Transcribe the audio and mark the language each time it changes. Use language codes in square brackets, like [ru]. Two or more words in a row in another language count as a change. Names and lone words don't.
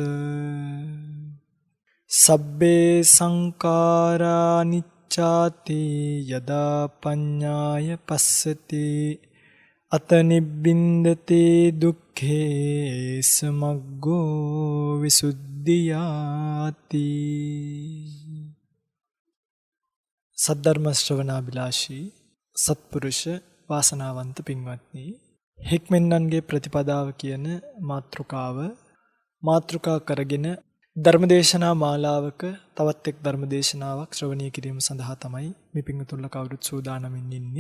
[pi] සබ්බේ සංඛාරා නිච්ඡාති යදා පඤ්ඤාය පස්සති අත නිබ්බින්දති දුක්ඛේ සමග්ගෝ විසුද්ධියාති. [si] සද්ධර්ම ශ්‍රවණාබිලාෂී සත්පුරුෂ වාසනාවන්ත පින්වත්නි, හික්මෙන්නන්ගේ ප්‍රතිපදාව කියන මාතෘකා කරගෙන ධර්මදේශනා මාලාවක තවත් එක් ධර්මදේශනාවක් ශ්‍රවණය කිරීම සඳහා තමයි මේ පින්වතුන්ලා කවුරුත් සූදානමින් ඉන්නේ.